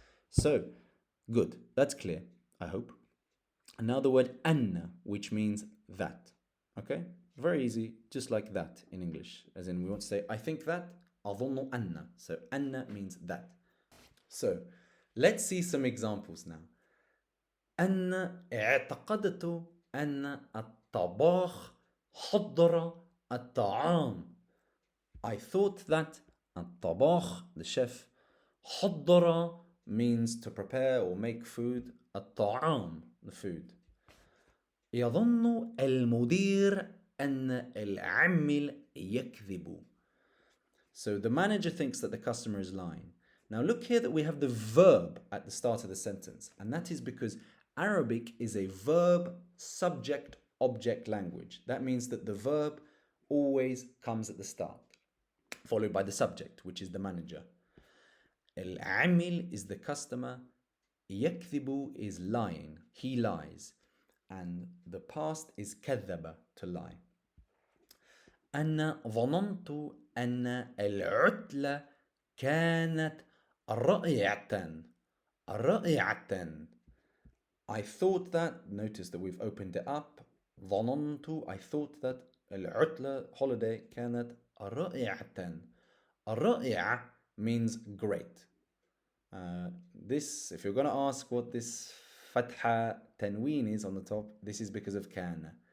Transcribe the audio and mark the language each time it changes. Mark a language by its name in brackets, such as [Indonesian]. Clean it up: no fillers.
[English] So, good. That's clear, I hope. And now the word أن, which means that. Okay? Very easy, just like that in English. As in, we want to say, I think that, [Arabic] أظن أن. [English] So, أن means that. So, let's see some examples now. [Arabic] أن اعتقدت أن الطباخ حضر الطعام. [English] I thought that الطباخ, the chef, حضر means to prepare or make food. الطعام, the food. [Arabic] يظن المدير أن العامل يكذب. [English] So the manager thinks that the customer is lying. Now look here that we have the verb at the start of the sentence, and that is because Arabic is a verb, subject, object language. That means that the verb always comes at the start, followed by the subject, which is the manager. العامل is the customer. يكذب is lying. He lies. And the past is كذب, to lie. [Arabic] أنا ظننت أن العطلة كانت رائعة. رائعة. [English] I thought that, notice that we've opened it up. ظننت, I thought that العطلة, holiday, [Arabic] كانت رائعة. [English] رائعة means great. This, if you're going to ask what this fatha tanween is on the top, this is because of kana.